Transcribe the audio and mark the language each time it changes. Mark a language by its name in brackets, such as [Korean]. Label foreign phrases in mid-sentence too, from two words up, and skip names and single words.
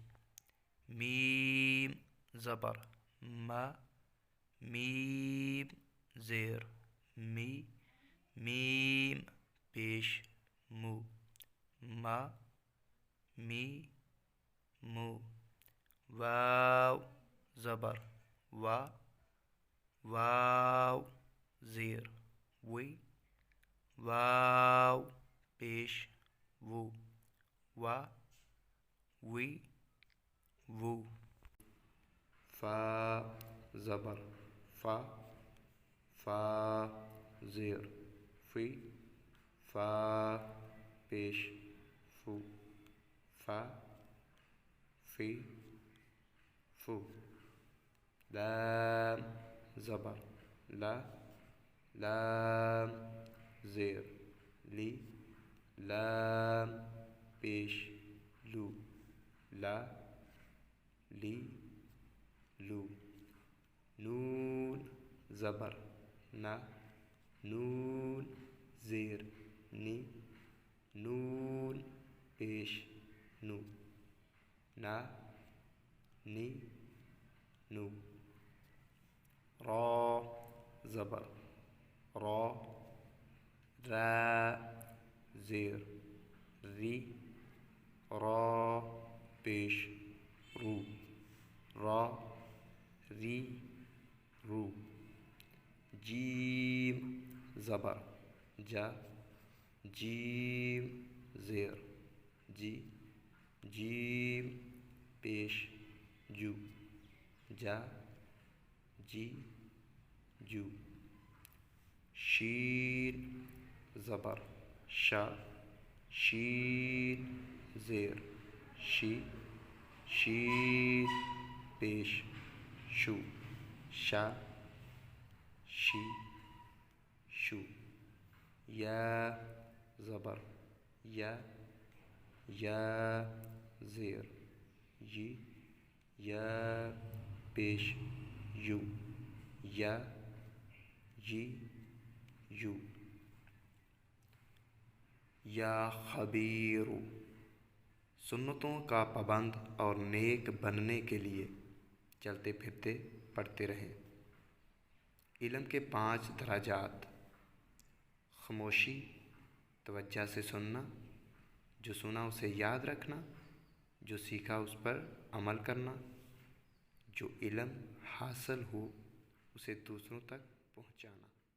[Urdu] میم زبر ما، میم زیر می، میم پیش مو، ما می مو، واو زبر وا، واو زیر وی، واو پیش وو، وا وی وو، فا زبر فا، فا زیر فی، فا پیش فو، فا فی فو، لام زبر لا، لام زیر لی، لام پیش لو، لا لی لو، نون زبر نا، نون زیر نی، نون پیش نو، نا نی نو، را زبر را، را زیر ری، را پیش رو، را ری رو، جیم زبر جا، جیم زیر جی، جیم پیش جو، جا جی جو، شین زبر شا، شین زیر شی، شین پیش شو، شا شی شو، یا زبر یا، یا زیر یی، یا پیش یو، یا یی یو، [Arabic] یا خبیرو، [Urdu] سنتوں کا پابند اور نیک بننے کے لیے چلتے پھرتے پڑھتے رہیں۔ علم کے 5 درجات: خاموشی، توجہ سے سننا، جو سنا اسے یاد رکھنا، جو سیکھا اس پر عمل کرنا، جو علم حاصل ہو اسے دوسروں تک پہنچانا۔